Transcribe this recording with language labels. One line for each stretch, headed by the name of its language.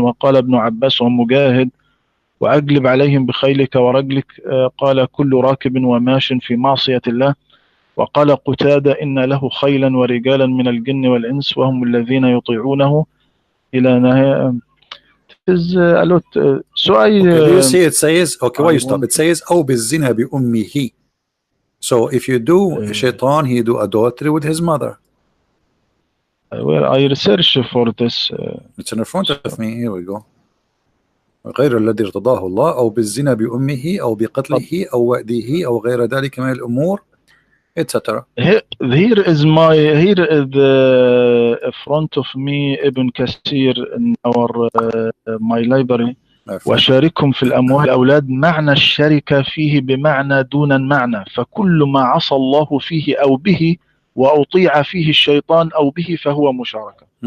Arabic: وقال ابن عباس ومجاهد وأجلب عليهم بخيلك ورجلك، قال كل راكب وماش في معصية الله. وقال قتادة إن له خيلا ورجالا من الجن والإنس وهم الذين يطيعونه إلى نهاية.
English: is a lot. So Okay, do you see it says, okay, why you stop? It says
Arabic: أو بالزنا بأمه.
English: So if you do shaitan, he do adultery with his mother. Well, I research for this. It's in front of me. Here we go.
Arabic: غير الذي ارتضاه الله أو بالزنا بأمه أو بقتله أو وأده أو غير ذلك من الأمور etc.
English: Here is the front of me Ibn Kathir in our my library.
Arabic: وشاركهم في الأموال الأولاد معنى الشركة فيه بمعنى دون المعنى، فكل ما عصى الله فيه أو به وأطيع فيه الشيطان أو به فهو مشاركة.